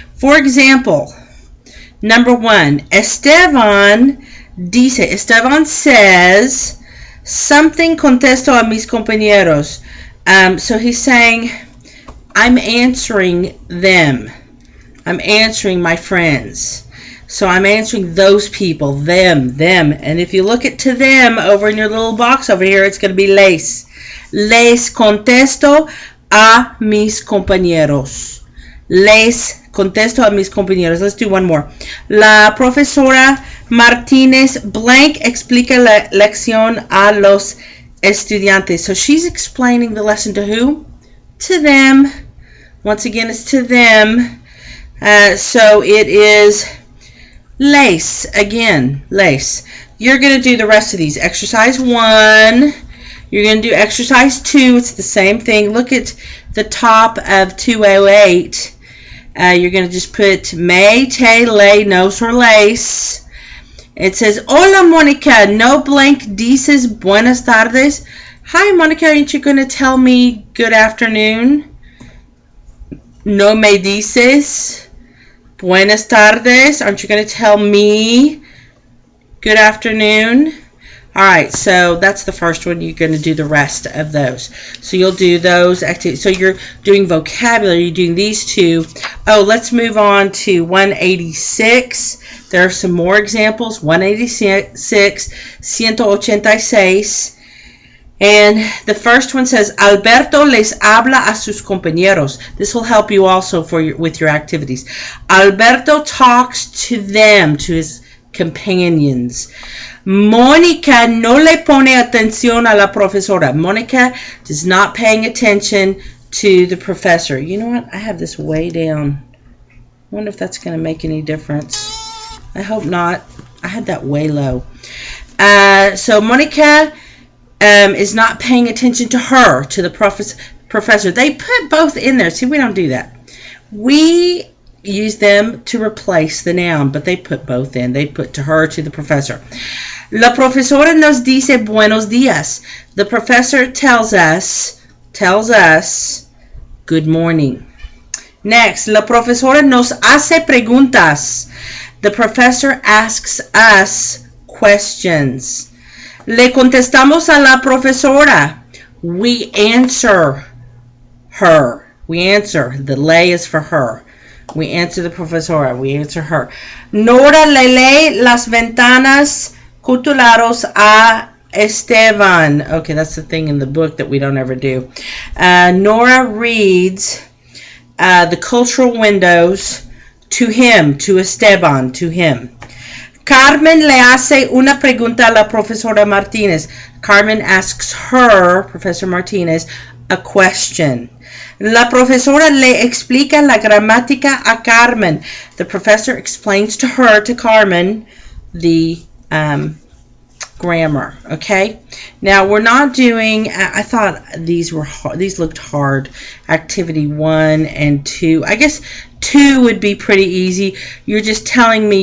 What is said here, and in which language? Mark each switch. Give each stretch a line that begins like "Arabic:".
English: For example, number 1, Esteban says, something
Spanish: contesto a mis compañeros.
English: So he's saying, I'm answering them. I'm answering my friends. So I'm answering those people, them. And if you look at to them over in your little box over here, it's going to be les.
Spanish: Les contesto a mis compañeros. Les contesto a mis compañeros.
English: Let's do one more.
Spanish: La profesora Martínez blank explica la lección a los estudiantes.
English: So she's explaining the lesson to who? To them. Once again, it's to them. So it is lace. Again, lace. You're going to do the rest of these. Exercise 1. You're going to do exercise 2. It's the same thing. Look at the top of 208. You're going to just put me, te, le, nos, or lace. It says,
Spanish: hola, Mónica. No blank dices buenas tardes.
English: Hi, Mónica. Aren't you going to tell me good afternoon?
Spanish: No me dices buenas tardes.
English: Aren't you going to tell me good afternoon? All right, so that's the first one. You're going to do the rest of those. So you'll do those activities. So you're doing vocabulary. You're doing these two. Oh, let's move on to 186. There are some more examples. 186, 186. And the first one says,
Spanish: Alberto les habla a sus compañeros.
English: This will help you also with your activities. Alberto talks to them, to his companions.
Spanish: Mónica no le pone atención a la profesora.
English: Mónica is not paying attention to the professor. You know what? I have this way down. I wonder if that's going to make any difference. I hope not. I had that way low. So Mónica is not paying attention to her, to the professor. They put both in there. See, we don't do that. We use them to replace the noun, but they put both in. They put to her, to the professor.
Spanish: La profesora nos dice buenos días.
English: The professor tells us good morning.
Spanish: Next, la profesora nos hace preguntas.
English: The professor asks us questions.
Spanish: Le contestamos a la profesora.
English: We answer her. We answer. The le is for her. We answer the profesora. We answer her.
Spanish: Nora le lee las ventanas cutulados a Esteban.
English: Okay, that's the thing in the book that we don't ever do. Nora reads the cultural windows to him, to Esteban, to him.
Spanish: Carmen le hace una pregunta a la profesora Martínez.
English: Carmen asks her, Professor Martínez, a question.
Spanish: La profesora le explica la gramática a Carmen.
English: The professor explains to her, to Carmen, the grammar. Okay. Now we're not doing. I thought these were hard. These looked hard. Activity 1 and 2. I guess 2 would be pretty easy. You're just telling me.